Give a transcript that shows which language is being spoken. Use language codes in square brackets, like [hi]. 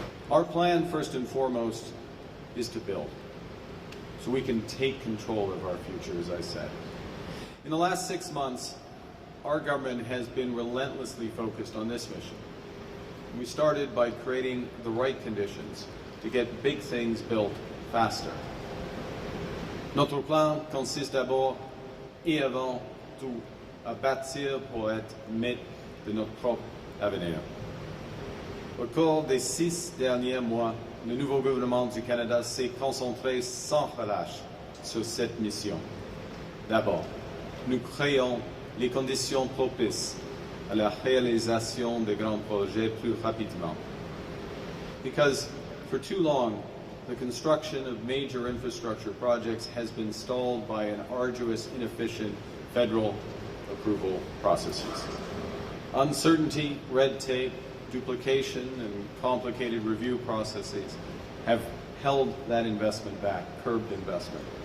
[en] Our plan, first and foremost, is to build, so we can take control of our future, as I said. In the last 6 months, our government has been relentlessly focused on this mission. We started by creating the right conditions to get big things built faster. [fr] Notre plan consiste d'abord et avant tout à bâtir pour être maître de notre propre avenir. Au cours des 6 derniers mois, le nouveau gouvernement du Canada s'est concentré sans relâche sur cette mission. D'abord, nous créons les conditions propices à la réalisation de grands projets plus rapidement. [en] Because for too long, the construction of major infrastructure projects has been stalled by an arduous, inefficient federal approval processes. Uncertainty, red tape, duplication and complicated review processes have held that investment back, curbed investment.